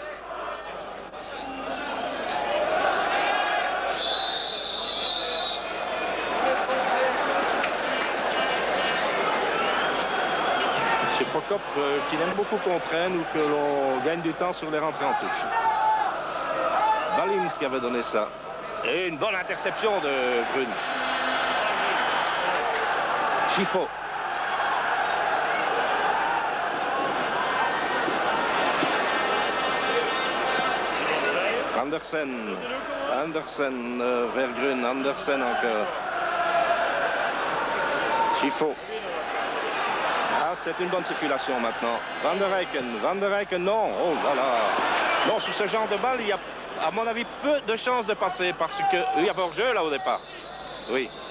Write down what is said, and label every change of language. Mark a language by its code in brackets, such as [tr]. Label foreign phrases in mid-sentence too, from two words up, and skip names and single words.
[fr] Prokop qui aime beaucoup qu'on traîne ou que l'on gagne du temps sur les rentrées en touche. Balint qui avait donné ça. Et une bonne interception de Grun. Schifo. Andersen. Andersen vers Grun. Andersen encore. Schifo. C'est une bonne circulation maintenant. Van der Eycken, non. Oh là là. Non, sur ce genre de balle, il y a, à mon avis, peu de chances de passer parce que il y a hors-jeu là au départ. Oui.